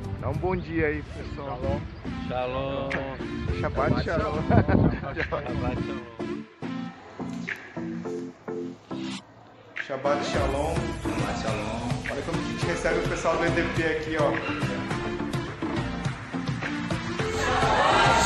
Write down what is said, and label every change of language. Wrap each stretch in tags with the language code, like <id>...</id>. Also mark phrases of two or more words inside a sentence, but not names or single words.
<pt>um bom dia aí, pessoal.</pt> <he>Shalom. שבת שלום. שבת שלום. שבת שלום. שבת שלום.</he> <pt>Olha como a gente recebe o pessoal do EDP aqui, ó.</pt>